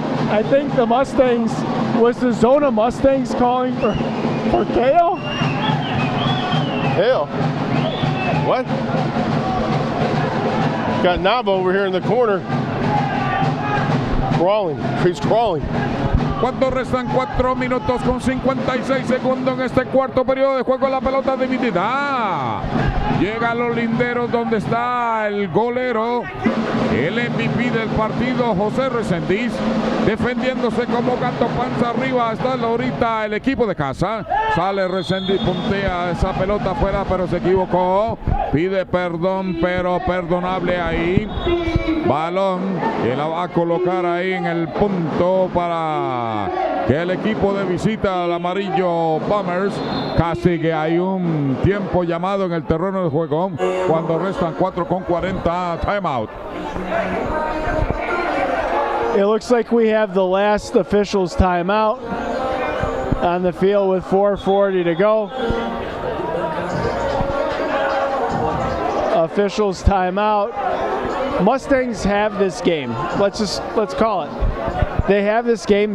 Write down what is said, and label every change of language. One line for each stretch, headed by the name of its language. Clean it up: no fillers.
English: I think the Mustangs, was the Zona Mustangs calling for Kale? Hell. What? Got Nava over here in the corner. He's crawling.
Spanish: Cuando restan 4 minutos con 56 segundos en este cuarto periodo de juego, la pelota dividida. Llega a los linderos donde está el golero, el MVP del partido, José Reséndiz, defendiéndose como gato panza arriba. Está ahorita el equipo de casa. Sale Reséndiz, puntea esa pelota afuera, pero se equivocó. Pide perdón, pero perdonable ahí. Balón que la va a colocar ahí en el punto para que el equipo de visita al Amarillo Bombers castigue. Hay un tiempo llamado en el terreno de juego cuando restan 4:40.
English: Timeout. It looks like we have the last officials timeout on the field with 4:40 to go. Officials timeout. Mustangs have this game. Let's call it. They have this game.